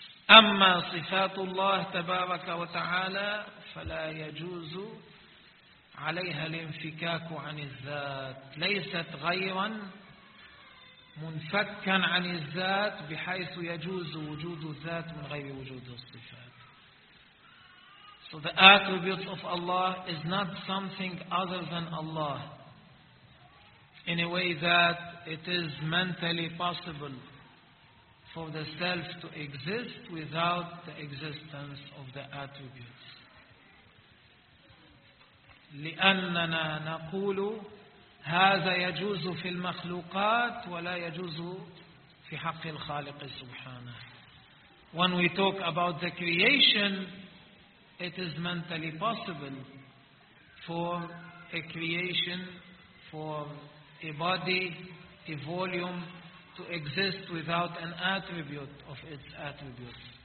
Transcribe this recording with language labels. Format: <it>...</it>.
<ar>أما صفات الله تبارك وتعالى فلا يجوز عليها الانفكاك عن الذات, ليست غيرا منفكا عن الذات بحيث يجوز وجود الذات من غير وجود الصفات.</ar> <en>So the attributes of Allah is not something other than Allah in a way that it is mentally possible for the self to exist without the existence of the attributes.</en> <ar>لأننا نقول هذا يجوز في المخلوقات ولا يجوز في حق الخالق سبحانه.</ar> <en>When we talk about the creation, it is mentally possible for a creation, for a body, a volume, to exist without an attribute of its attributes.</en>